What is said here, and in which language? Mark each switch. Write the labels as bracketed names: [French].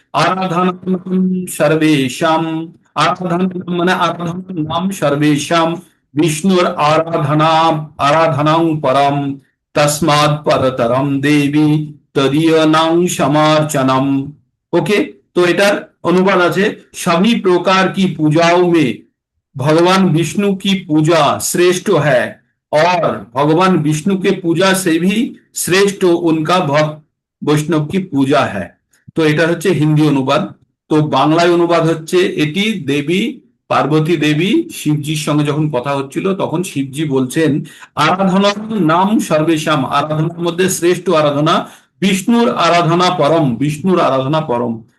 [Sanskrit] আরাধনাম সর্বেষাম, [Bangla] আরাধনা মানে আরাধনার নাম, [Sanskrit] সর্বেষাম বিষ্ণুর আরাধনাং পরম তস্মাৎ পরতরম দেবী তদীয়নাং সমার্চনম। [Bangla] ওকে, তো এটার অনুবাদ আছে, [Hindi] सभी प्रकार की पूजाओं में भगवान विष्णु की पूजा श्रेष्ठ है और भगवान विष्णु के पूजा से भी श्रेष्ठ उनका भक्त [Bangla] বৈষ্ণব কি পূজা [Hindi] है। [Bangla] তো এটা হচ্ছে হিন্দি অনুবাদ। তো বাংলায় অনুবাদ হচ্ছে, এটি দেবী পার্বতী দেবী শিবজির সঙ্গে যখন কথা হচ্ছিল তখন শিবজি বলছেন আরাধনার নাম সর্বেশাম, আরাধনার মধ্যে শ্রেষ্ঠ আরাধনা বিষ্ণুর আরাধনা পরম, বিষ্ণুর আরাধনা পরম।